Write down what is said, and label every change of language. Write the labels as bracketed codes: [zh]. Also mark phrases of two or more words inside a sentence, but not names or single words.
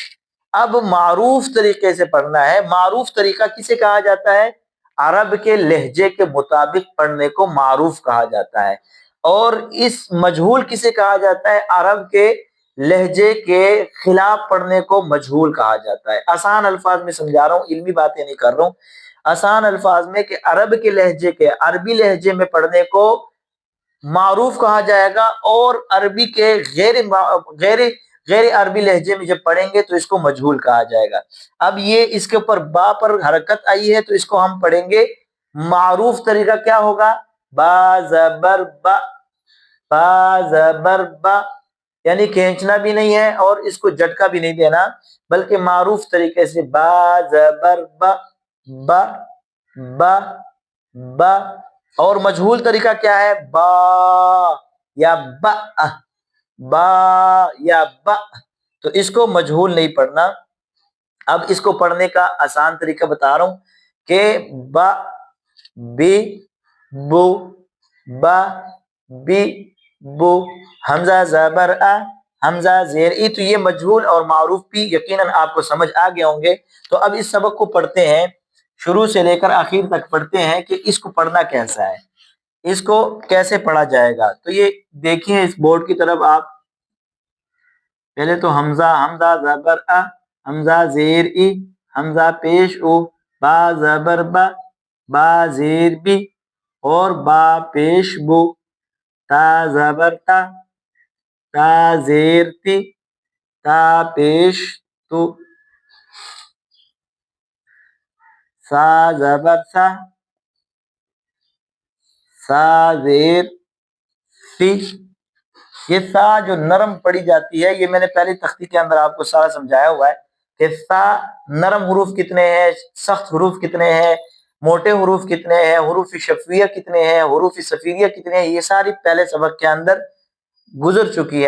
[ur] اب معروف طریقے سے پڑھنا ہے۔ معروف طریقہ کسے کہا جاتا ہے? عرب کے لہجے کے مطابق پڑھنے کو معروف کہا جاتا ہے. اور اس مجہول کسے کہا جاتا ہے؟ عرب کے لہجے کے خلاف پڑھنے کو مجہول کہا جاتا ہے. آسان الفاظ میں سمجھا رہا ہوں، علمی باتیں نہیں کر رہا ہوں. آسان الفاظ میں کہ عرب کے لہجے کے عربی لہجے میں پڑھنے کو معروف کہا جائے گا، اور عربی کے غیر غیر عربی لہجے میں جب پڑھیں گے تو اس کو مجہول کہا جائے گا۔ اب یہ اس کے اوپر با پر حرکت آئی ہے تو اس کو ہم پڑھیں گے معروف طریقہ کیا ہوگا؟ با زبر با، با زبر با، یعنی کھینچنا بھی نہیں ہے اور اس کو جھٹکا بھی نہیں دینا، بلکہ معروف طریقے سے با زبر با، با با با۔ اور مجہول طریقہ کیا ہے؟ با یا با، با یا با، تو اس کو مجہول نہیں پڑھنا۔ اب اس کو پڑھنے کا آسان طریقہ بتا رہا ہوں کہ با بی بو، با بی بو، حمزہ زبر ا، حمزہ زیر ای، تو یہ مجہول اور معروف بھی یقیناً آپ کو سمجھ آ گئے ہوں گے۔ تو اب اس سبق کو پڑھتے ہیں، شروع سے لے کر آخر تک پڑھتے ہیں کہ اس کو پڑھنا کیسا ہے، اس کو کیسے پڑھا جائے گا۔ تو یہ دیکھیں اس بورڈ کی طرف آپ، پہلے تو حمزہ، حمزہ زبر ا، حمزہ زیر ای، حمزہ پیش او، با زبر با، با زیر بی، اور با پیش بو، تا زبر تا، تا زیر تی، تا پیش تو، سا زبر سا، سا زیر سی۔ یہ سا جو نرم پڑھی جاتی ہے، یہ میں نے پہلی تختی کے اندر آپ کو سارا سمجھایا ہوا ہے کہ سا نرم حروف کتنے ہیں، سخت حروف کتنے ہیں، موٹے حروف کتنے ہیں، حروف شفویہ کتنے ہیں، حروف صفیریہ کتنے ہیں، یہ ساری پہلے سبق کے اندر گزر چکی ہے۔